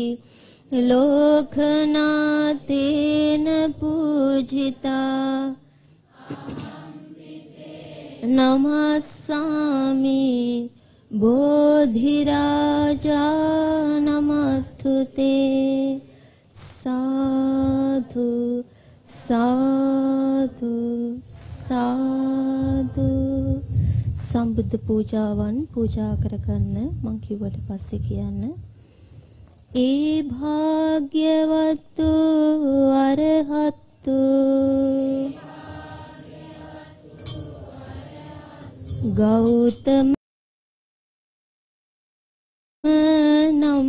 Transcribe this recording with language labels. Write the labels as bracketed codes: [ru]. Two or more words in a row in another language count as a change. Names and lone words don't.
[pi] ලෝකනාතේන පූජිතා නමස්සාමි බෝධිරාජා නමස්තුතේ සාදු සාදු සාදු. [si] සම්බුද්ධ පූජාවන් පූජා කරගන්න මං කිව්වට පස්සේ කියන්න. ඒ භාග්‍යවත්තු අරහත්තු ගෞතම